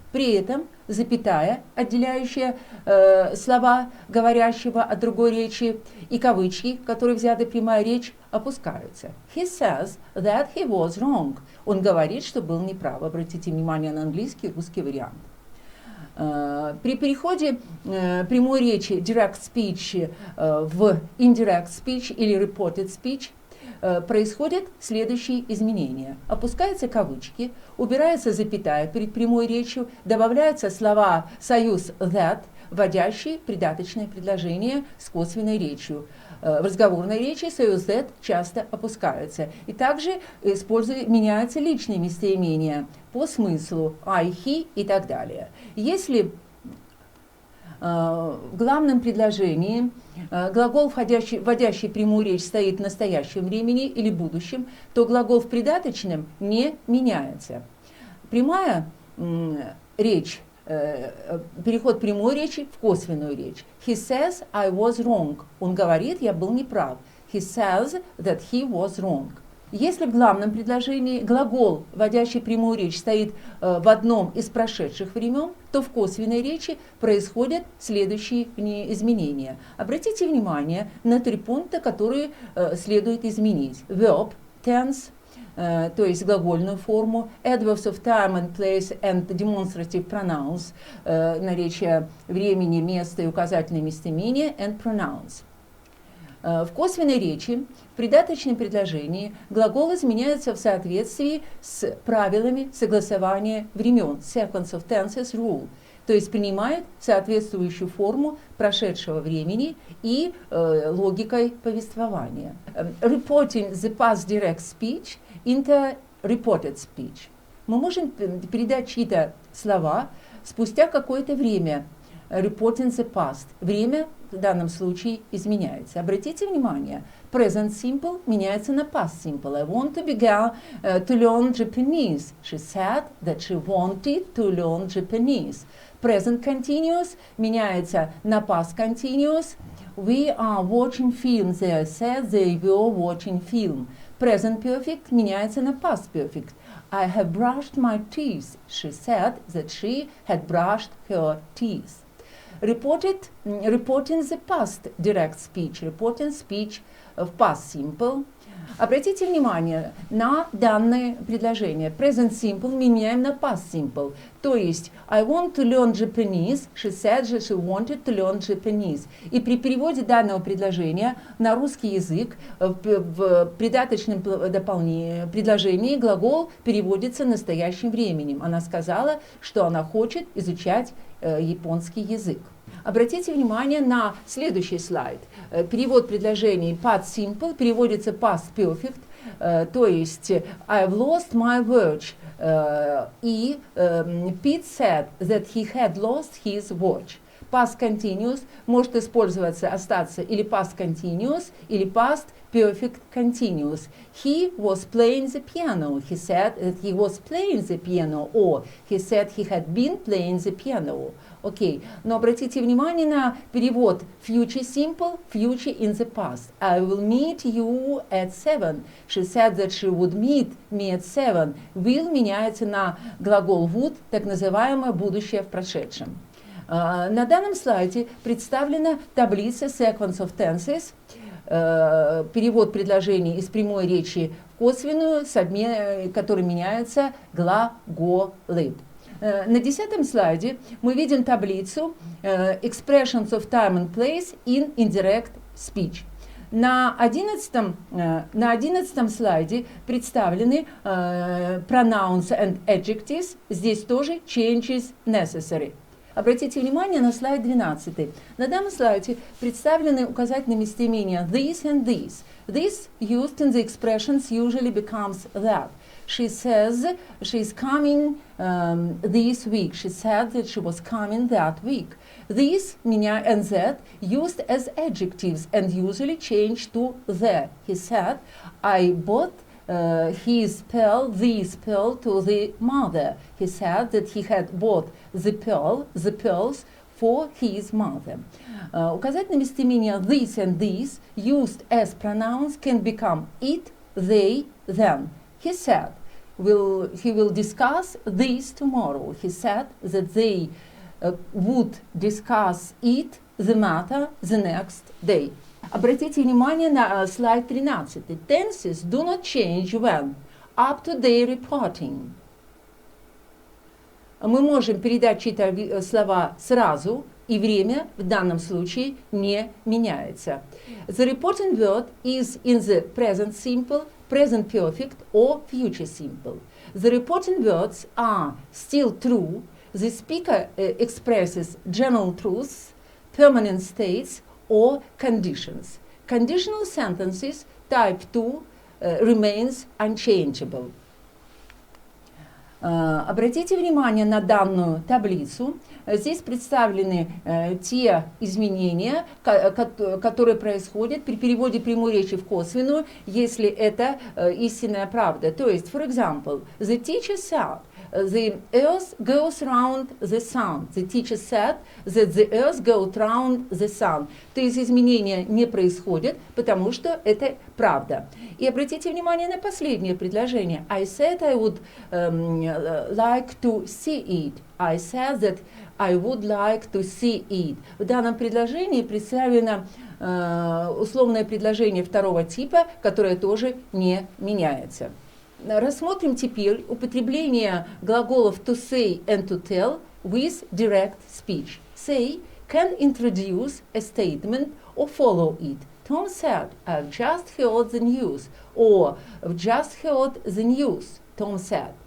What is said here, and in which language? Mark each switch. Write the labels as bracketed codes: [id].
[ru] При этом запятая, отделяющая слова говорящего от другой речи, и кавычки, которые взяты прямая речь, опускаются. [en] He says that he was wrong. [ru] Он говорит, что был неправ. Обратите внимание на английский и русский вариант. При переходе прямой речи direct speech в indirect speech или reported speech происходят следующие изменения. Опускаются кавычки, убирается запятая перед прямой речью, добавляются слова союз that, вводящие придаточное предложение с косвенной речью. В разговорной речи союз that часто опускаются. И также меняются личные местоимения по смыслу I, he и так далее. Если в главном предложении глагол, вводящий прямую речь, стоит в настоящем времени или будущем, то глагол в придаточном не меняется. Прямая речь, переход прямой речи в косвенную речь. [en] He says I was wrong. [ru] Он говорит, я был неправ. [en] He says that he was wrong. [ru] Если в главном предложении глагол, вводящий прямую речь, стоит в одном из прошедших времен, то в косвенной речи происходят следующие изменения. Обратите внимание на 3 пункта, которые следует изменить. [en] Verb, tense, [ru] то есть глагольную форму, [en] adverbs of time and place and demonstrative pronouns, [ru] наречия времени, места и указательные местоимения, [en] and pronouns. [ru] В косвенной речи, в придаточном предложении глагол изменяется в соответствии с правилами согласования времен, [en] sequence of tenses rule, [ru] то есть принимает соответствующую форму прошедшего времени и логикой повествования. [en] Reporting the past direct speech into reported speech. [ru] Мы можем передать чьи-то слова спустя какое-то время. [en] Reporting the past. [ru] Время в данном случае изменяется. Обратите внимание, present simple меняется на past simple. [en] I want to begin to learn Japanese. She said that she wanted to learn Japanese. [ru] Present continuous меняется на past continuous. [en] We are watching film. They said they were watching film. Present perfect [ru] меняется на [en] past perfect. I have brushed my teeth. She said that she had brushed her teeth. Reporting the past direct speech, reporting speech в past simple. [ru] Обратите внимание на данное предложение. [en] Present simple [ru] меняем на [en] past simple. [ru] То есть, [en] I want to learn Japanese. She said that she wanted to learn Japanese. [ru] И при переводе данного предложения на русский язык в придаточном предложении глагол переводится настоящим временем. Она сказала, что она хочет изучать японский язык. Обратите внимание на следующий слайд. Перевод предложений past simple переводится past perfect, то есть [en] I've lost my watch. И Pete said that he had lost his watch. [ru] Past continuous может использоваться, остаться или past continuous, или past perfect continuous. [en] He was playing the piano. He said that he was playing the piano, or he said he had been playing the piano. [ru] Окей, но обратите внимание на перевод future simple, future in the past. [en] I will meet you at 7. She said that she would meet me at 7. [ru] Will меняется на глагол would, так называемое будущее в прошедшем. На данном слайде представлена таблица sequence of tenses, перевод предложений из прямой речи в косвенную, который меняется глаголы. На 10-м слайде мы видим таблицу [en] expressions of time and place in indirect speech. [ru] На 11-м слайде представлены [en] pronouns and adjectives, [ru] здесь тоже [en] changes necessary. [ru] Обратите внимание на слайд 12. На данном слайде представлены указательные местоимения this and this. [en] This used in the expressions usually becomes that. She says she's coming this week. She said that she was coming that week. This and that used as adjectives and usually changed to the. He said, I bought his pearl, this pearl to the mother. He said that he had bought the pearls for his mother. [ru] Указательные местоимения [en] this and this used as pronouns can become it, they, them. He said he will discuss this tomorrow. He said that they would discuss it, the matter, the next day. [ru] Обратите внимание на слайд 13. [en] Tenses do not change when up to day reporting. [ru] Мы можем передать чьи-то слова сразу, и время в данном случае не меняется. [en] The reporting word is in the present simple, present perfect or future simple. The reporting words are still true. The speaker expresses general truths, permanent states, or conditions. Conditional sentences type 2 remains unchangeable. [ru] Обратите внимание на данную таблицу. Здесь представлены те изменения, которые происходят при переводе прямой речи в косвенную, если это истинная правда. То есть, [en] for example, the teacher said, the earth goes round the sun. The teacher said that the earth goes round the sun. [ru] То есть изменения не происходят, потому что это правда. И обратите внимание на последнее предложение. [en] I said I would like to see it. I said that I would like to see it. [ru] В данном предложении представлено условное предложение второго типа, которое тоже не меняется. Рассмотрим теперь употребление глаголов [en] to say and to tell with direct speech. Say can introduce a statement or follow it. Tom said, I've just heard the news, or I've just heard the news, Tom said.